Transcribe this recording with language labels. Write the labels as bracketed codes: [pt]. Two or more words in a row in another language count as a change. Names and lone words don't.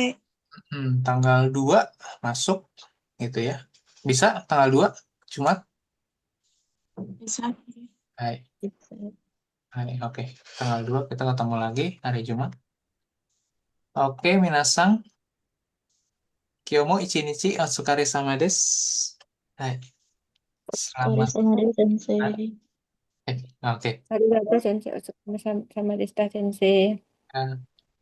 [id] Tanggal 2 masuk gitu ya. Bisa tanggal 2 Jumat? bisa. Hai. Bisa. Hai, oke. Tanggal 2 kita ketemu lagi hari Jumat. Oke, Minasang. [ja] 今日も一日お疲れ様です. [id] Hai. Selamat. [ja] お疲れです、先生. [id] Oke. [ja] ありがとう先生、様でした先生. Eh,